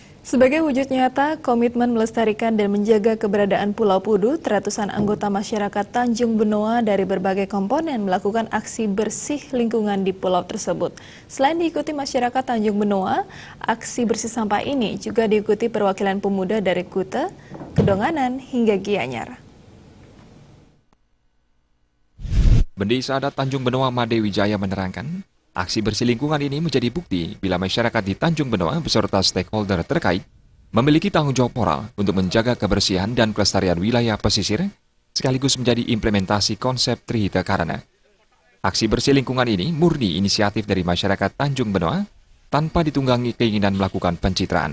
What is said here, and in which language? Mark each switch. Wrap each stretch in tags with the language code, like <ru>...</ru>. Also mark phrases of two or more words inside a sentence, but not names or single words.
<id>Sebagai wujud nyata komitmen melestarikan dan menjaga keberadaan Pulau Pudut, ratusan anggota masyarakat Tanjung Benoa dari berbagai komponen melakukan aksi bersih lingkungan di pulau tersebut. Selain diikuti masyarakat Tanjung Benoa, aksi bersih sampah ini juga diikuti perwakilan pemuda dari Kuta, Kedonganan hingga Gianyar. Bendesa adat Tanjung Benoa Made Wijaya menerangkan, aksi bersih lingkungan ini menjadi bukti bila masyarakat di Tanjung Benoa beserta stakeholder terkait memiliki tanggung jawab moral untuk menjaga kebersihan dan kelestarian wilayah pesisir, sekaligus menjadi implementasi konsep Trihita Karana. Aksi bersih lingkungan ini murni inisiatif dari masyarakat Tanjung Benoa tanpa ditunggangi keinginan melakukan pencitraan.</id>